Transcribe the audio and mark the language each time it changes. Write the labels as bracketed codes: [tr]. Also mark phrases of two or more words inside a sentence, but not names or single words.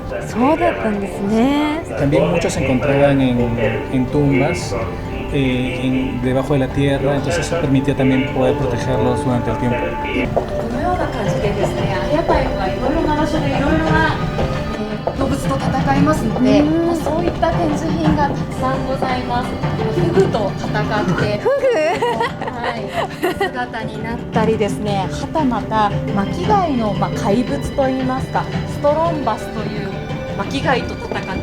[es] También muchos se encontraban en tumbas, debajo de la tierra, entonces eso permitió también poder protegerlos durante el tiempo. [ja] このような感じでですね、アイアパエックはいろいろな場所でいろいろな動物と戦いますので、そういった展示品がたくさんございます。フグと戦って姿になったりですね、はたまた巻貝の怪物といいますか、ストロンバスという巻貝と戦って、